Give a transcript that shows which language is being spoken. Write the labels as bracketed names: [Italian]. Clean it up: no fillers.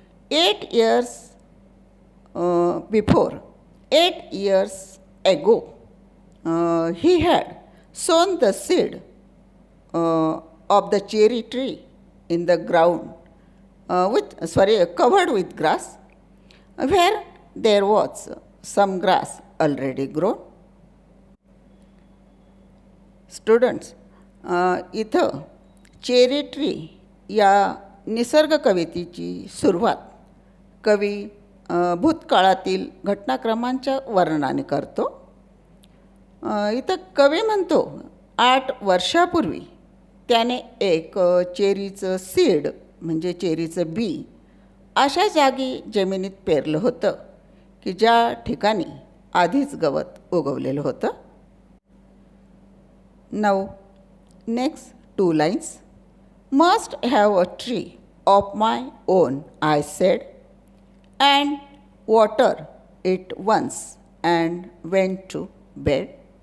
[English] 8 years before, 8 years ago, he had sown the seed of the cherry tree in the ground, covered with grass, where there was some grass already grown. [Marathi] Students, इथं cherry tree या निसर्ग कवितेची सुरुवात कवी भूतकाळातील घटनाक्रमांच्या वर्णनाने करतो. इथं कवी म्हणतो 8 वर्षापूर्वी त्याने एक चेरीचं सीड म्हणजे चेरीचं बी अशा जागी जमिनीत पेरलं होतं की ज्या ठिकाणी आधीच गवत उगवलेलं होतं. [English] Now, next 2 lines. Must have a tree of my own, I said, and water it once and went to bed.